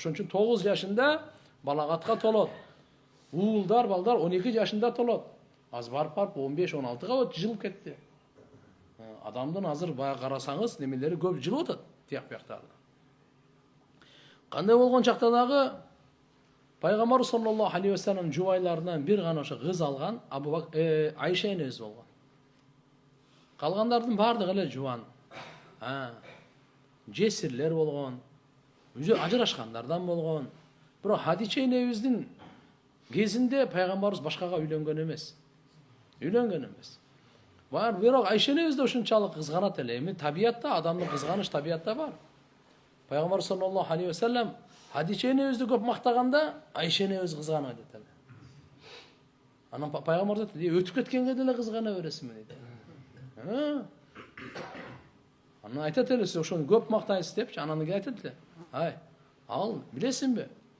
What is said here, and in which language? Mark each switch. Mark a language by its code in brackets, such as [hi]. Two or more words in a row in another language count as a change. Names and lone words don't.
[ky] Ошон үчүн 9 жашында балагатка толот. Уулдар, балдар 12 жашында толот. Аз барып 15-16га жылып кетти. Адамдын азыр баягы карасаңыз, немелери көп жылып атат, тияк-пияктарды. Кандай болгон чакта дагы Пайгамбар [ar] صلى الله عليه وسلم [ky] жубайларынан бир гана ошо кыз алган Айша энебиз болгон. Калгандардын бардыгы эле жубан. Жесирлер болгон, өзү ажырашкандардан болгон. Бирок Хадича энебиздин кезинде пайгамбарыбыз башкага үйлөнгөн эмес. Бирок Айша энебиз да ушунчалык кызганат эле. Эми табиятта, адамдын кызганыч табиятта бар. Пайгамбар [ar] صلى الله عليه وسلم [ky] Хадича энебизди көп мактаганда, Айша энебиз кызганат дейт. Анан пайгамбар айтат, өтүп кеткенге деле кызгана бересиңби дейт. Анан айтат эле, сиз ошону көп мактайсыз депчи, анан айтат эле. Ал билесиңби?